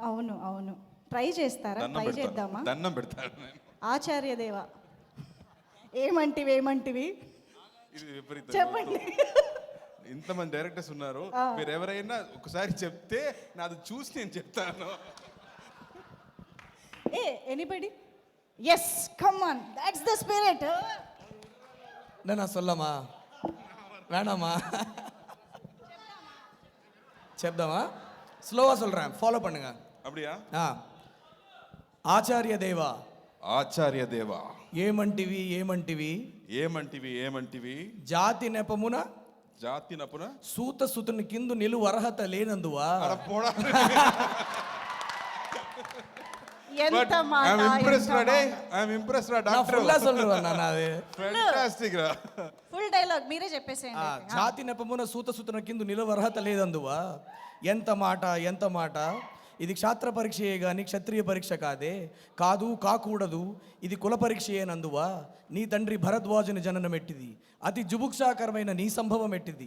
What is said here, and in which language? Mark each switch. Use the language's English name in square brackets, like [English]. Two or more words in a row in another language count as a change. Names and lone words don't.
[Telugu] అవును ట్రై చేస్తారా? ట్రై చేద్దామా? దండం పెడతాను నేను. ఆచార్య దేవ, ఏమంటివి ఇది విపరీతం. చెప్పండి. ఇంతమంది డైరెక్టర్స్ ఉన్నారు, మీరు ఎవరైనా ఒకసారి చెప్తే నాది చూసి నేను చెప్తాను. [English] Anybody? Yes, come on, that's the spirit. [Tamil] நான் சொல்லமா வேணாமா? [Telugu] చెప్దామా? స్లోగా [Tamil] சொல்றேன், ఫాలో பண்ணுங்க. அப்படியா? [Telugu] ఆచార్య దేవా, ఆచార్య దేవా, ఏమంటివి ఏమంటివి ఏమంటివి జాతి నెపమున జాతి నపున సూత సుతుని కిందు నిలువ అర్హత లేనందువా. పోడా. ఎంత మాట, [English] I'm impressed, [Tamil] நான் ஃபுல்லா சொல்றேன் நான் அது. [Telugu] Fantastic రా. ఫుల్ డైలాగ్ మీరే చెప్పేసేయండి. జాతి నెపమున సూత సుతుని కిందు నిలువ అర్హత లేదందువా. ఎంత మాట. ఇది క్షాత్ర పరీక్షయే గాని క్షత్రియ పరీక్ష కాదు కాకూడదు, ఇది కుల పరీక్షయేనందువా. నీ తండ్రి భరద్వాజుని జననం ఎట్టిది, అతి జుభుక్షాకరమైన నీ సంభవం ఎట్టిది.